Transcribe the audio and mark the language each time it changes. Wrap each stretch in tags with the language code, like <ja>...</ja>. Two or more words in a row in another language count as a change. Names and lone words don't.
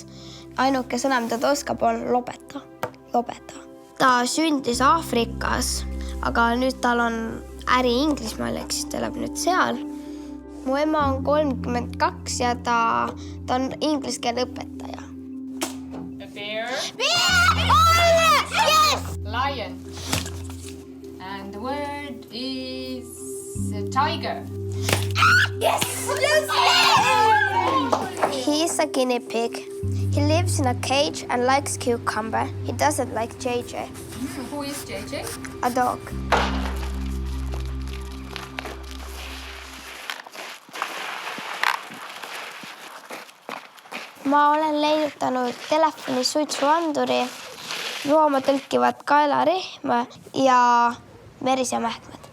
<et>Ainuke sõna, mida ta oskab, on lobeta. Ta sündis Aafrikas, aga nüüd tal on äri Inglismaal, ehk siis ta elab nüüd seal. Mu ema on 32 ja ta on inglise keele õpetaja.</et> <en>A bear. Yes! Lion. And the word is a tiger. Yes! He is a guinea pig. He lives in a cage and likes cucumber. He doesn't like JJ. Who is JJ? A dog.</en> <et>Ma olen leidutanud telefoni suitsuanduri, looma tõlkivad kaelarihm ja meris ja mähkmed.</et>